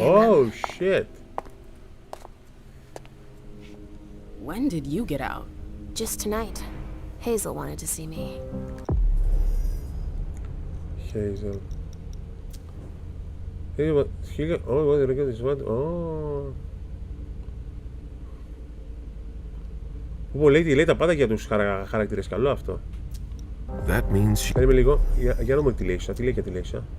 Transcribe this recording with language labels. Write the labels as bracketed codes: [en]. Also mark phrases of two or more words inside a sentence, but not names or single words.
[en] Oh shit. When did you get out? Just tonight. Hazel wanted to see me. Hazel. Hey, what? Oh, what? Look at this one. Oh. [el] Λέει τα πάντα για τους χαρακτήρες. Καλό αυτό. [en] That means [el] Περίμενε λίγο. Για να δούμε τη Λέισσα. Τι λέει για τη Λέισσα.